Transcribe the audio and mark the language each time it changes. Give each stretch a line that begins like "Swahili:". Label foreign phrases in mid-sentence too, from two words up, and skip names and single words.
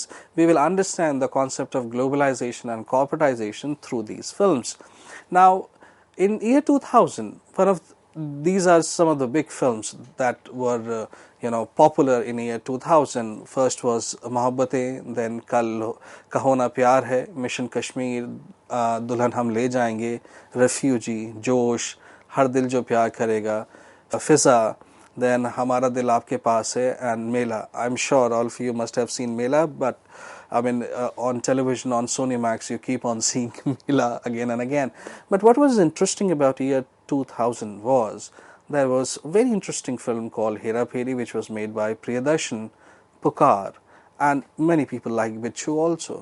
English: We will understand the concept of globalization and corporatization through these films. Now, in year 2000, these are some of the big films that were popular in year 2000. First was Mohabbatein, then Kal Kaho Na Pyar Hai, Mission Kashmir, Dulhan Hum Le Jayenge, Refugee, Josh, Har Dil Jo Pyar Karega, Fiza, then Hamara Dil Aapke Paas Hai, and Mela. I'm sure all of you must have seen Mela, but I mean, on television, on Sony Max, you keep on seeing Mela again and again. But what was interesting about year 2000 was there was a very interesting film called Hera Pheri, which was made by Priyadarshan, Pukar, and many people like Bichu also.